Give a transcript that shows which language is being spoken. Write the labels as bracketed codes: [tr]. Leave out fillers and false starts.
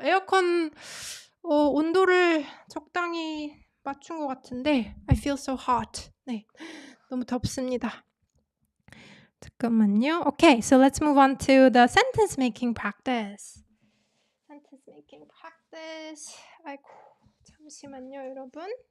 [ko] 에어컨 온도를 적당히 맞춘 것 같은데 [en] I feel so hot. [ko] 네, 너무 덥습니다. 잠깐만요. [en] Okay, so let's move on to the sentence making practice. Sentence making practice. [ko] 아이고, 잠시만요, 여러분.